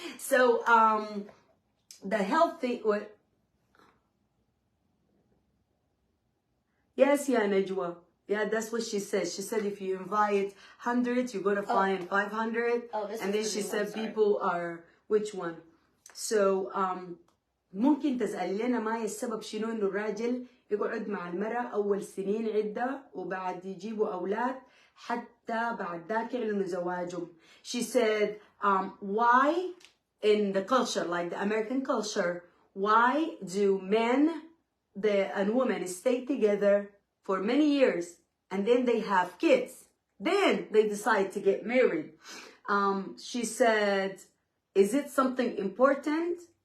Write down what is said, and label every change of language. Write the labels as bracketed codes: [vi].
[en] So, the healthy... Yes, yeah, Najwa. Yeah, that's what she said. She said if you invite 100, you're going to find 500. And then she said people are... Which one? [ar] So, ممكن تسأل لنا معي السبب شنو إنه الراجل يقعد مع المرأة أول سنين عدة وبعد يجيبوا أولاد حتى بعد ذاك يعلنوا زواجهم. [en] She said, why in the culture, like the American culture, why do men and women stay together for many years and then they have kids? Then they decide to get married. She said, is it something important?